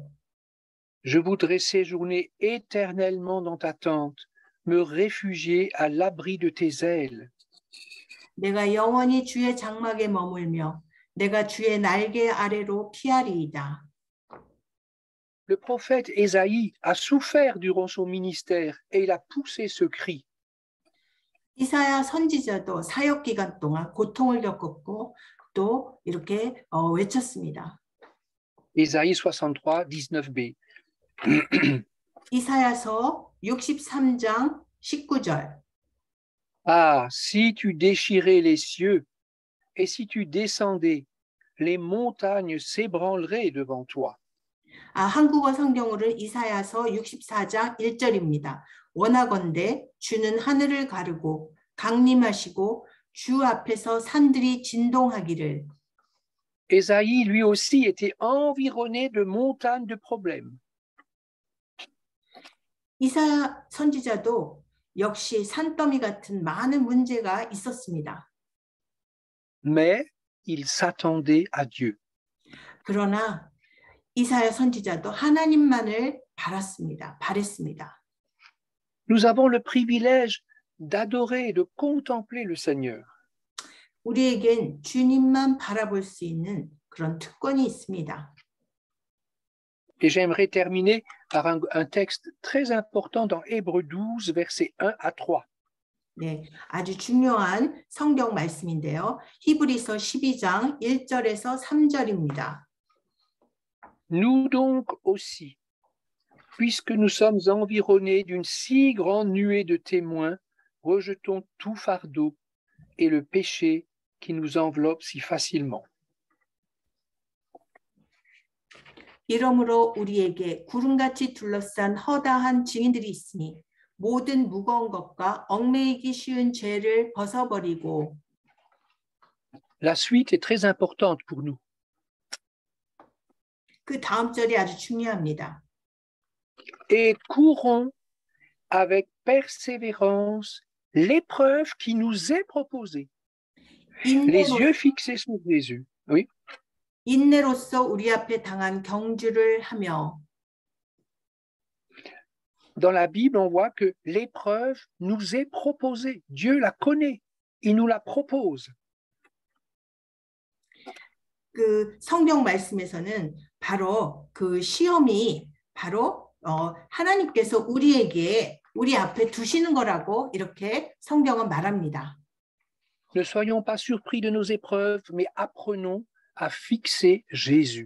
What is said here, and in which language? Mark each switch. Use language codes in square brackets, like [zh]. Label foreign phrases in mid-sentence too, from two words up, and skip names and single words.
[fr] Je voudrais séjourner éternellement dans ta tente, me réfugier à l'abri de tes ailes. [ko] 내가 영원히 주의 장막에 머물며 내가 주의 날개 아래로 피하리이다. [fr] Le prophète Ésaïe a souffert durant son ministère et il a poussé ce cri. [ko] 이사야 선지자도 사역 기간 동안 고통을 겪었고 또 이렇게 외쳤습니다. [fr] Ésaïe 63, 19b. [ko] 이사야서 63장 19절. [fr] Ah, si tu déchirais les cieux et si tu descendais, les montagnes s'ébranleraient devant toi. [ko] 한국어 성경으로는 이사야서 64장 1절입니다. 원하건대 주는 하늘을 가르고 강림하시고 주 앞에서 산들이 진동하기를. [fr] Ésaïe, lui aussi, était environné de montagnes de problèmes. [ko] 이사야 선지자도 역시 산더미 같은 많은 문제가 있었습니다. [fr] Mais il s'attendait à Dieu. [ko] 그러나 이사야 선지자도 하나님만을 바랬습니다. [fr] Nous avons le privilège d'adorer et de contempler le Seigneur. [ko] 우리에겐 주님만 바라볼 수 있는 그런 특권이 있습니다. [fr] Et j'aimerais terminer par un texte très important dans Hébreux 12, versets 1 à 3. [ko] 네, 아주 중요한 성경 말씀인데요. 히브리서 12장 1절에서 3절입니다. [fr] Nous donc aussi, puisque nous sommes environnés d'une si grande nuée de témoins, rejetons tout fardeau et le péché qui nous enveloppe si facilement. [ko] 이러므로 우리에게 구름같이 둘러싼 허다한 증인들이 있으니 모든 무거운 것과 얽매이기 쉬운 죄를 벗어버리고. [fr] La suite est très importante pour nous. [ko] 그 다음 절이 아주 중요합니다. [fr] Et courons avec persévérance l'épreuve qui nous est proposée. Les yeux fixés sur Jésus. Oui. [ko] 인내로서 우리 앞에 당한 경주를 하며. [fr] Dans la Bible, on voit que l'épreuve nous est proposée. Dieu la connaît. Il nous la propose. [ko] 그 성경 말씀에서는 바로 그 시험이 바로 하나님께서 우리 앞에 두시는 거라고 이렇게 성경은 말합니다. [fr] Ne soyons pas surpris de nos épreuves, mais apprenons à fixer Jésus.